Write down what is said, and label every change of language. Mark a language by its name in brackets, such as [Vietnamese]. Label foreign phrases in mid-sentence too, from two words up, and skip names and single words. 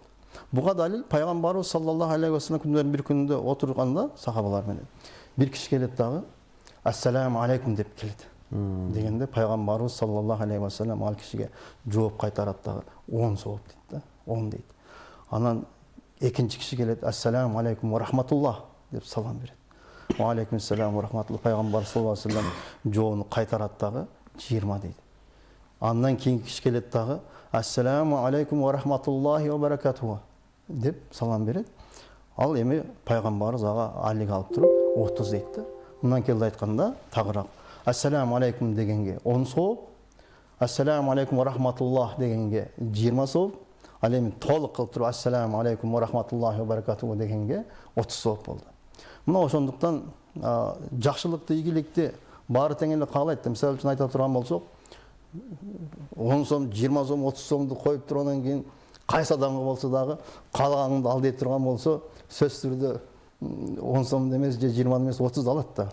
[Kyrgyz] Буга далил пайгамбарыбыз [Arabic] صلى الله عليه وسلم [Kyrgyz] күндөрдүн бир күнүндө отурганда сахабалар менен бир киши келет дагы, [Arabic] السلام عليكم [Kyrgyz] деп келет. Дегенде пайгамбарыбыз [Arabic] صلى الله عليه وسلم [Kyrgyz] ал кишиге жооп кайтарат дагы 10 сооп дейт да, 10 дейт. Анан экинчи киши келет, [Arabic] السلام عليكم ورحمة الله [Kyrgyz] деп салам берет. [Arabic] وعليكم السلام ورحمة الله. [Kyrgyz] Пайгамбар [Arabic] صلى الله عليه وسلم [Kyrgyz] жоону кайтарат дагы 20 дейт. Андан кийинки киши келет дагы, [Arabic] السلام عليكم ورحمة الله وبركاته [Kyrgyz] деп салам берет. Ал эми пайгамбарыбыз ага айлык алып туруп 30 дейт да. Мындан келди айтканда тагыраак [Arabic] السلام عليكم [Kyrgyz] дегенге 10 сооп, [Arabic] السلام عليكم ورحمة الله [Kyrgyz] дегенге 20 сооп, ал эми толук кылып туруп [Arabic] السلام عليكم ورحمة الله وبركاته [Kyrgyz] дегенге 30 сооп болду. Мына ошондуктан жакшылыкты, ийгиликти баары тең эле каалайт. Мисалы үчүн айта турган болсок, 10 сом, 20 сом, 30 сомду коюп тургандан кийин кайсы адамга болсо дагы каалаганыңды ал дей турган болсо, сөзсүз түрдө 10 сом эмес же 20 эмес 30 алат да.